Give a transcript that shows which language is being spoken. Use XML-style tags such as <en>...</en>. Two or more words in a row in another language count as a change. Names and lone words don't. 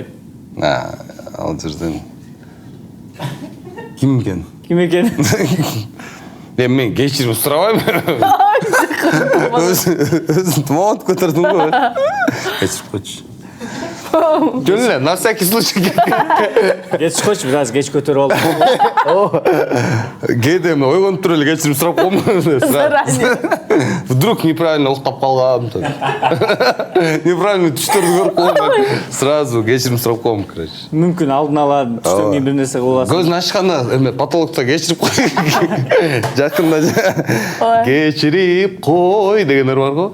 <ky>Ал жерден ким экен? Ким экен? Мен кечирим сурабайм. Өзүн тумаат көтөрдүң го. Кечирип койчу. Жөн эле,</ky> <ru>на всякий случай.</ru> <ky>Кеч койчу, бир аз кеч көтөрүп алып. Кээде мен ойгонуп туруп эле кечирим сурап коем.</ky> <ru>Вдруг неправильно</ru> <ky>уктап калгам. Неправильно түштөрдү көрүп коем. Сразу кечирим сурап коем, короче. Мүмкүн алдын ала түштөн кийин бир нерсе кылып аласың. Көзүн ачканда эме патологто кечирип кой. Жакында кечирип кой дегендер бар го.</ky>